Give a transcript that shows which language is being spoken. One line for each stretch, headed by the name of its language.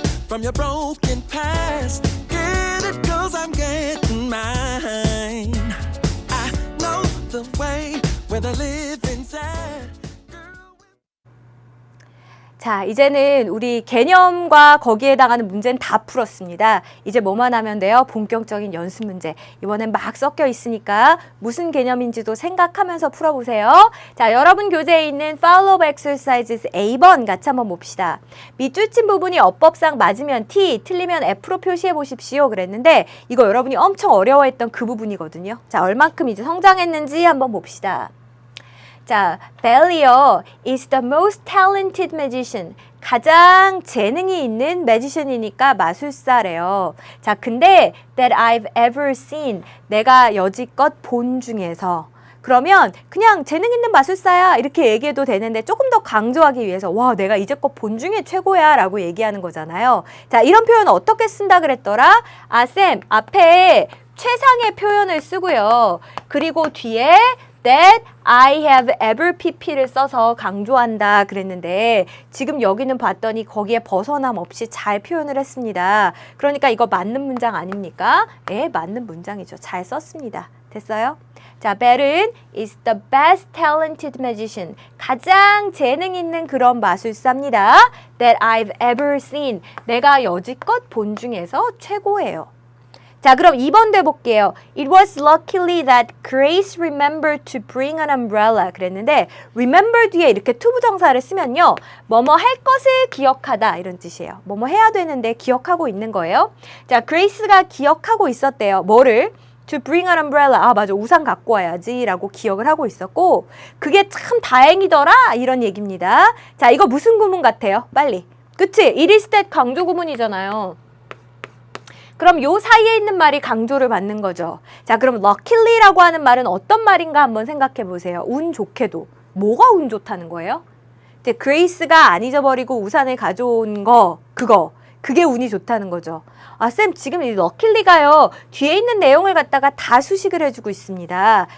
English: From your broken past, get it 'cause I'm getting mine. I know the way where they live inside.
Korean: 자, 이제는 우리 개념과 거기에 해당하는 문제는 다 풀었습니다. 이제 뭐만 하면 돼요? 본격적인 연습 문제. 이번엔 막 섞여 있으니까 무슨 개념인지도 생각하면서 풀어보세요. 자, 여러분 교재에 있는 Follow Exercises A번 같이 한번 봅시다. 밑줄 친 부분이 어법상 맞으면 T, 틀리면 F로 표시해 보십시오. 그랬는데 이거 여러분이 엄청 어려워했던 그 부분이거든요. 자, 얼만큼 이제 성장했는지 한번 봅시다.
English: 자, Bellio is the most talented magician.
Korean: 가장 재능이 있는 매지션이니까 마술사래요. 자, 근데
English: that I've ever seen.
Korean: 내가 여지껏 본 중에서. 그러면 그냥 재능 있는 마술사야 이렇게 얘기해도 되는데 조금 더 강조하기 위해서 와, 내가 이제껏 본 중에 최고야 라고 얘기하는 거잖아요. 자, 이런 표현 어떻게 쓴다 그랬더라? 아, 쌤, 앞에 최상의 표현을 쓰고요. 그리고 뒤에
English: that I have ever pp
Korean: 를 써서 강조한다 그랬는데 지금 여기는 봤더니 거기에 벗어남 없이 잘 표현을 했습니다. 그러니까 이거 맞는 문장 아닙니까? 예, 맞는 문장이죠. 잘 썼습니다. 됐어요? 자, Bell은
English: is the best talented magician.
Korean: 가장 재능 있는 그런 마술사입니다.
English: That I've ever seen.
Korean: 내가 여지껏 본 중에서 최고예요. 자, 그럼 2번 돼볼게요.
English: It was luckily that Grace remembered to bring an umbrella.
Korean: 그랬는데 remember 뒤에 이렇게 투부정사를 쓰면요. 뭐뭐 할 것을 기억하다 이런 뜻이에요. 뭐뭐 해야 되는데 기억하고 있는 거예요. 자, Grace가 기억하고 있었대요. 뭐를?
English: To bring an umbrella.
Korean: 아, 맞아. 우산 갖고 와야지 라고 기억을 하고 있었고 그게 참 다행이더라 이런 얘기입니다. 자, 이거 무슨 구문 같아요? 빨리. 그치?
English: It is that
Korean: 강조 구문이잖아요. 그럼 요 사이에 있는 말이 강조를 받는 거죠. 자, 그럼 luckily라고 하는 말은 어떤 말인가 한번 생각해 보세요. 운 좋게도. 뭐가 운 좋다는 거예요? 이제 그레이스가 안 잊어버리고 우산을 가져온 거, 그게 운이 좋다는 거죠. 아, 쌤, 지금 이 luckily가요. 뒤에 있는 내용을 갖다가 다 수식을 해주고 있습니다.